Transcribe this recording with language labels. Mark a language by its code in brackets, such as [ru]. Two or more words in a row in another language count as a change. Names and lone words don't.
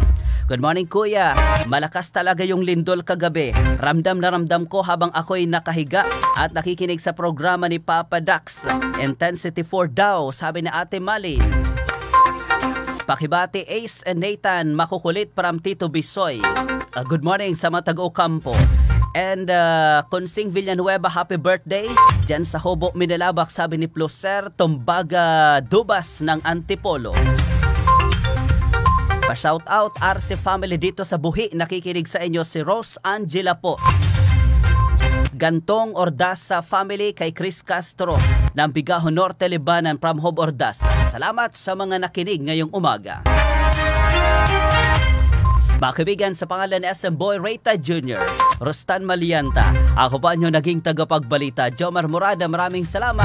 [en] Good morning [tl] Kuya, malakas talaga yung lindol kagabi. Ramdam na ramdam ko habang ako'y nakahiga at nakikinig sa programa ni Papa Dax. Intensity 4 daw, sabi ni Ate Malin. Pakibati Ace and Nathan, makukulit from Tito Bisoy. [en] Good morning [tl] sa mga taga-Ocampo. And Consing Villanueva, [en] happy birthday. [tl] Diyan sa Hobo, Minalabak, sabi ni Pluser Tumbaga Dubas ng Antipolo. Pa-shout out RC family dito sa Buhi, nakikinig sa inyo si Rose Angela po. Gantong Ordasa family kay Chris Castro ng Bigaho Norte, Libanan from Hob Ordasa. Salamat sa mga nakinig ngayong umaga. Mga kaibigan, sa pangalan ni SM Boy Reyta Jr., Rostan Malianta, ako pa nyo naging tagapagbalita, Jomar Morada, maraming salamat.